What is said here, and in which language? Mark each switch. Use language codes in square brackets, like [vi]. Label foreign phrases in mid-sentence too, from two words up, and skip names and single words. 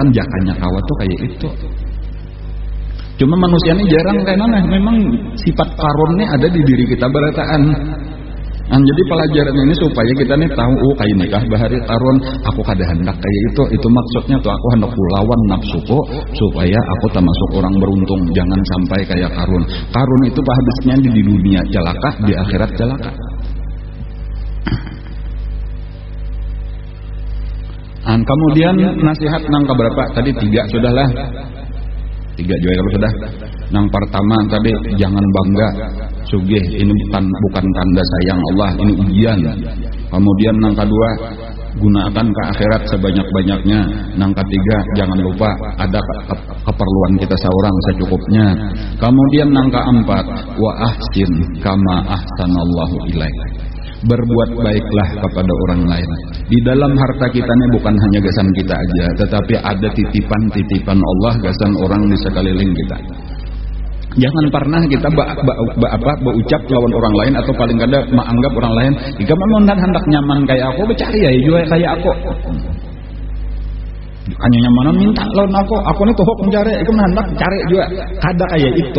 [bjn] Jakanya kawa tuh kayak itu. Cuma manusia ini jarang kayak mana, memang sifat karunnya ada di diri kita berataan. Jadi pelajaran ini supaya kita nih tahu kayak nikah bahari karun aku kada hendak kayak itu maksudnya tuh aku hendak lawan nafsuku supaya aku termasuk orang beruntung. Jangan sampai kayak karun itu habisnya di dunia celaka, di akhirat celaka. Kemudian nasihat nang keberapa tadi 3 sudahlah. 3 juga kalau sudah. [id] Yang pertama tadi jangan bangga sugih, ini bukan tanda sayang Allah, ini ujian. Kemudian yang kedua gunakan ke akhirat sebanyak-banyaknya. Yang ketiga jangan lupa ada keperluan kita seorang secukupnya. Kemudian yang keempat [ar] wa ahsin kama ahsanallahu ilaik. [id] Berbuat baiklah kepada orang lain. [bjn] Di dalam harta kita ini bukan hanya gasan kita aja, tetapi ada titipan-titipan Allah gasan orang di sekeliling kita. Jangan pernah kita berucap lawan orang lain atau paling kada menganggap orang lain jika memang hendak nyaman kayak aku bercari ya juga kayak aku. Hanya nyamanan minta lawan aku ini tohok mencari, aku hendak cari juga kada kayak itu.